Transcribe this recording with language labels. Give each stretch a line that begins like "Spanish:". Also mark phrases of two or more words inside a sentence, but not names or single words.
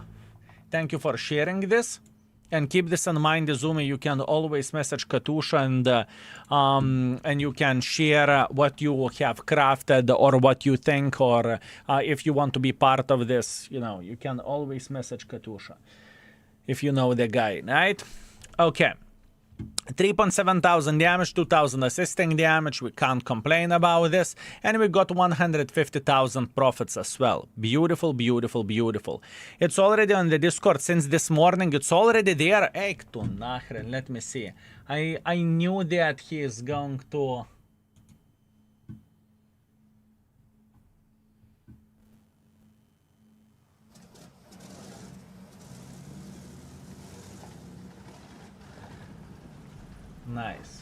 English: Thank you for sharing this. And keep this in mind, Izumi, you can always message Katusha and you can share what you have crafted or what you think, or if you want to be part of this, you know, you can always message Katusha if you know the guy, right? Okay. 3.7 thousand damage, 2,000 assisting damage. We can't complain about this. And we got 150,000 profits as well. Beautiful, beautiful, beautiful. It's already on the Discord since this morning. It's already there.
Lithuanian: Eik tu nachren,
English: let me see. I knew that he is going to... Nice.